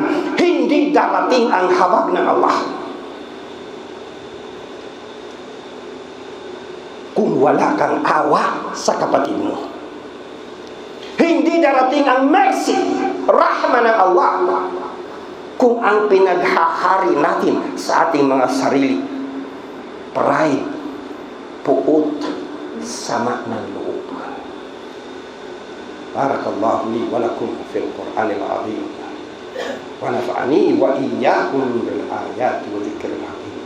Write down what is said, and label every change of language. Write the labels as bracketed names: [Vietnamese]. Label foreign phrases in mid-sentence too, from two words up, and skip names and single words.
[Filipino] Hindi darating ang habag ng Allah kung wala kang awa sa kapatid mo. Hindi darating ang mercy, rahma ng Allah, kung ang pinaghahari natin sa ating mga sarili, pride, puot, sama ng loob. [Arabic] بارك الله لي ولكم في القرآن العظيم. ونفعني وإياكم بالآيات والذكر الحكيم.